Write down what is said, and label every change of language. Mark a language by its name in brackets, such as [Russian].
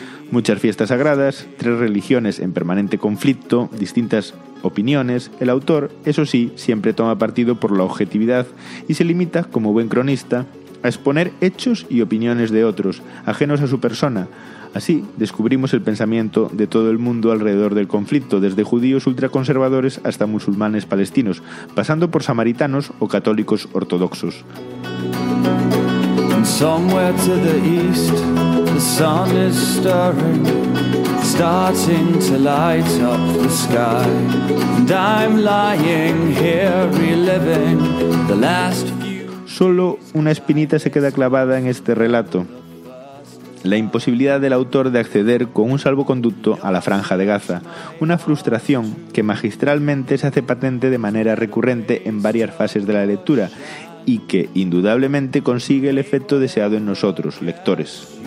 [Spanish] muchas fiestas sagradas, tres religiones en permanente conflicto, distintas opiniones, el autor, eso sí, siempre toma partido por la objetividad y se limita, como buen cronista, a exponer hechos y opiniones de otros, ajenos a su persona. Así, descubrimos el pensamiento de todo el mundo alrededor del conflicto, desde judíos ultraconservadores hasta musulmanes palestinos, pasando por samaritanos o católicos ortodoxos. [English] Somewhere to the east, the sun is stirring, starting to light up the sky, and I'm lying here reliving the last few. [Spanish] Solo una espinita se queda clavada en este relato: la imposibilidad del autor de acceder con un salvoconducto a la Franja de Gaza, una frustración que magistralmente se hace patente de manera recurrente en varias fases de la lectura y que indudablemente consigue el efecto deseado en nosotros, lectores.